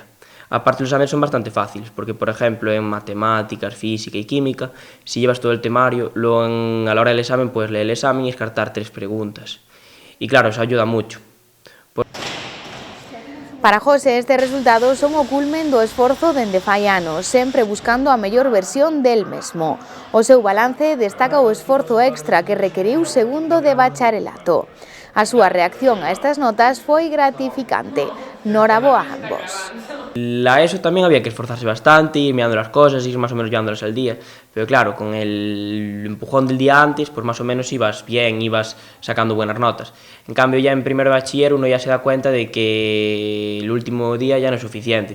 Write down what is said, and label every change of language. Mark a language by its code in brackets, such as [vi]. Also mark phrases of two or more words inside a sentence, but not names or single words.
[es] Aparte, los exámenes son bastante fáciles, porque por ejemplo en matemáticas, física y química, si llevas todo el temario, luego a la hora del examen puedes leer el examen y descartar 3 preguntas. Y claro, eso ayuda mucho. [gl] Para José, este resultado son o culmen do esforzo dende fai anos, sempre buscando a mellor versión del mesmo. O seu balance destaca o esforzo extra que requeriu segundo de bacharelato. A súa reacción a estas notas foi gratificante. Noraboa a ambos. [es] La ESO también había que esforzarse bastante, ir mirando las cosas, ir más o menos llevándolas al día. Pero claro, con el empujón del día antes, pues más o menos ibas bien, ibas sacando buenas notas. En cambio, ya en primero de bachiller uno ya se da cuenta de que el último día ya no es suficiente.